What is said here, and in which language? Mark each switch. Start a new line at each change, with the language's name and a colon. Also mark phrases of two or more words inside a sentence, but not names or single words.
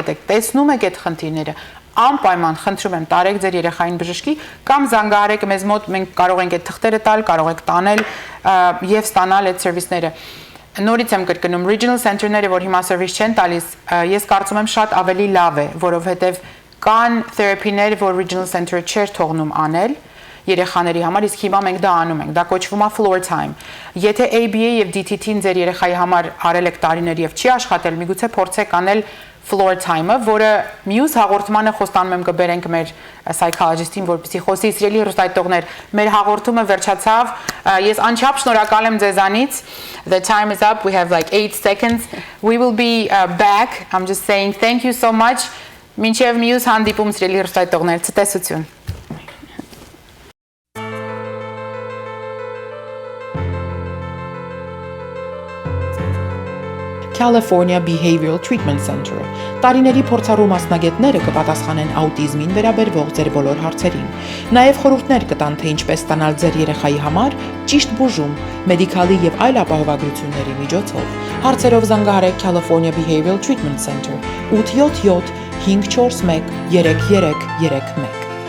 Armenian: հետ եք տեսնում եք այդ խնդիրները անպայման խնդրում եմ տարեք ձեր երեխային բժշկի կամ զանգահարեք մեզ մոտ մենք կարող ենք այդ թղթերը տալ կարող եք տանել եւ ստանալ այդ սերվիսները Նորից եմ կրկնում
English: regional center-
Armenian: ները որ հիմա service չեն տալիս ես կարծում եմ շատ ավելի լավ է որովհետեւ Կան therapy-ներ, որ
English: regional center-
Armenian: ը չէր թողնում անել երեխաների համար, իսկ հիմա մենք դա անում ենք, դա կոչվում է
English: floor time։
Armenian: Եթե ABA եւ DTT-ն ձեր երեխայի համար արել եք տարիներ եւ չի աշխատել, միգուցե փորձեք անել
English: floor time-
Armenian: ը, որը մյուս հաղորդմանը խոստանում եմ կբերենք մեր psychologist-ին, որպեսզի խոսի սիրելի հեռուստայտողներ, մեր հաղորդումը վերջացավ։ Ես անչափ շնորհակալ եմ ձեզանից։
English: The time is up. We have like 8 seconds. We will be back. I'm just saying thank you so much.
Armenian: Մինչև մյուս հանդիպում սիրելի հեռուստայտողներ, ցտեսություն։ California Behavioral Treatment Center-ը տարիների փորձառու մասնագետները կպատասխանեն աուտիզմին վերաբերող ձեր բոլոր հարցերին։ Նաև խորհուրդներ կտան, թե ինչպես ստանալ ձեր երեխայի համար ճիշտ բուժում, մեդիկալի եւ այլ ապահովագրությունների միջոցով։ Հարցերով զանգահարեք California Behavioral Treatment Center 877 541 3331